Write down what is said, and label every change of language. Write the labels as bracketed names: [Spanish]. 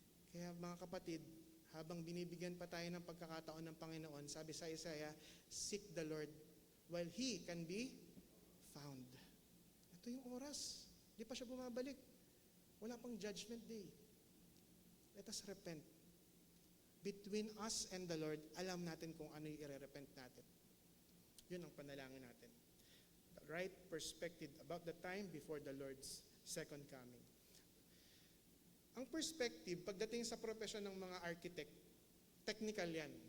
[Filipino] Kaya mga kapatid, habang binibigyan pa tayo ng pagkakataon ng Panginoon, sabi sa Isaiah, [English] seek the Lord while He can be found. [Filipino] Ito yung oras. Di pa siya bumabalik. Wala pang judgment day. [English] Let us repent. Between us and the Lord, [Filipino] alam natin kung ano yung i-repent natin. Yun ang panalangin natin. [English] The right perspective about the time before the Lord's second coming. [Filipino] Ang perspective, pagdating sa profesyon ng mga architect, technical yan.